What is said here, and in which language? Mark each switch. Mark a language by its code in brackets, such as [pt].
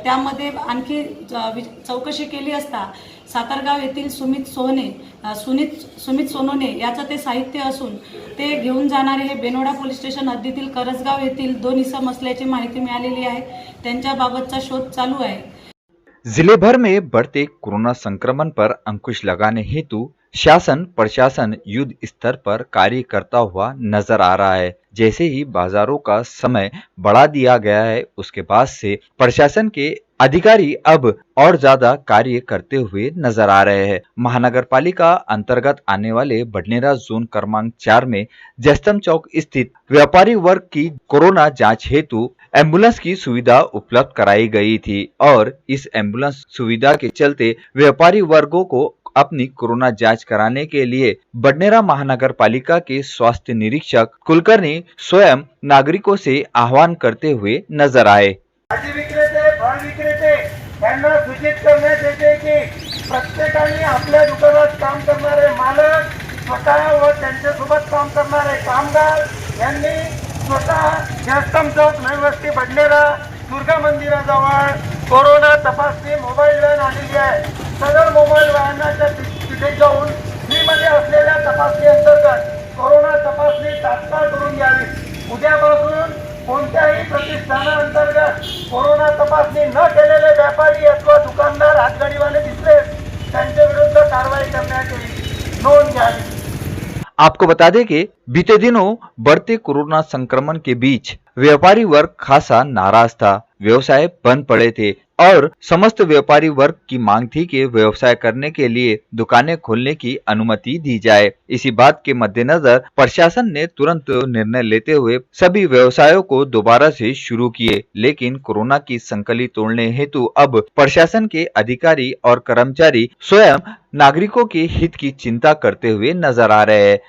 [mr] त्यामध्ये आणखी चौकशी केली असता सातरगाव येथील सुमित सोनोने याचं ते साहित्य असून ते घेऊन जाणारे हे बेनोडा पोलीस स्टेशन हद्दीतील करजगाव येथील 2 इसम असल्याची माहिती मिळालेली आहे। त्यांच्याबाबतचा शोध चालू आहे। [hi] जिले भर में बढ़ते कोरोना संक्रमण पर अंकुश लगाने हेतु शासन प्रशासन युद्ध स्तर पर कार्य करता हुआ नजर आ रहा है। जैसे ही बाजारों का समय बढ़ा दिया गया है, उसके बाद से प्रशासन के अधिकारी अब और ज्यादा कार्य करते हुए नजर आ रहे हैं। महानगर पालिका अंतर्गत आने वाले बडनेरा जोन क्रमांक 4 में जयस्तंभ चौक स्थित व्यापारी वर्ग की कोरोना जांच हेतु एम्बुलेंस की सुविधा उपलब्ध कराई गई थी और इस एम्बुलेंस सुविधा के चलते व्यापारी वर्गों को अपनी कोरोना जांच कराने के लिए बडनेरा महानगर पालिका के स्वास्थ्य निरीक्षक कुलकर्णी स्वयं नागरिकों से आह्वान करते हुए नजर आए। [mr] भाजी विक्रेते, फळ विक्रेते यांना सूचित करण्यात येते की प्रत्येकाने आपल्या दुकानात काम करणारे मालक स्वतः व त्यांच्यासोबत काम करणारे कामगार यांनी स्वतः जयस्तंभ चौक नवी बडनेरा दुर्गा मंदिराजवळ कोरोना तपासणी मोबाईल व्हॅन आलेली आहे। सदर मोबाईल व्हॅनच्या तिथे जाऊन फ्रीमध्ये असलेल्या तपासणी अंतर्गत कोरोना तपासणी तात्काळ करून घ्यावी। उद्यापासून कोणत्याही प्रतिष्ठानांतर्गत कोरोना तपासणी न केलेले व्यापारी अथवा दुकानदार हातगाडीवाले दिसले त्यांच्या विरुद्ध कारवाई करण्यात येईल, नोंद घ्यावी। [hi] आपको बता दें कि बीते दिनों बढ़ते कोरोना संक्रमण के बीच व्यापारी वर्ग खासा नाराज था। व्यवसाय बंद पड़े थे और समस्त व्यापारी वर्ग की मांग थी कि व्यवसाय करने के लिए दुकानें खोलने की अनुमति दी जाए। इसी बात के मद्देनजर प्रशासन ने तुरंत निर्णय लेते हुए सभी व्यवसायों को दोबारा से शुरू किए, लेकिन कोरोना की संकली तोड़ने हेतु अब प्रशासन के अधिकारी और कर्मचारी स्वयं नागरिकों के हित की चिंता करते हुए नजर आ रहे हैं।